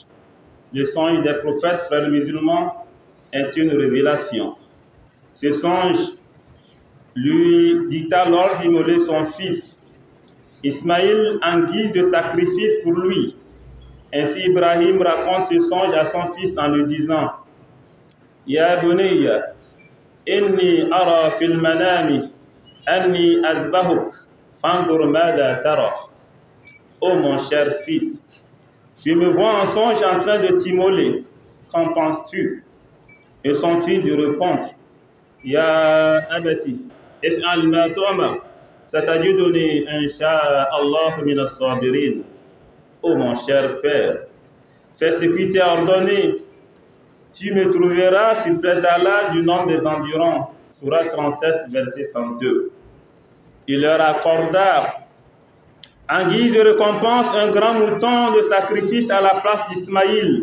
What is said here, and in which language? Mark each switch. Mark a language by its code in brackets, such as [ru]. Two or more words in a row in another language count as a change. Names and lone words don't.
[fr] Le songe des prophètes, frères musulmans, est une révélation. Ce songe lui dicta l'ordre d'immoler son fils, Ismaïl, en guise de sacrifice pour lui. Ainsi Ibrahim raconte ce songe à son fils en lui disant: [ar] يا بني، إني أرى في المنام أني أذبحك فانظر ماذا ترى. [fr] Ô mon cher fils, je me vois en songe en train de t'immoler. Qu'en penses-tu? Et son fils de répondre: [ar] يا أبت، افعل ما تؤمر، ستجدني إن شاء الله من الصابرين. [fr] Ô mon cher père, fais ce qui t'est ordonné. Tu me trouveras, s'il plaît d'Allah, du nombre des endurants. Surah 37, verset 102. Il leur accorda en guise de récompense un grand mouton de sacrifice à la place d'Ismaïl.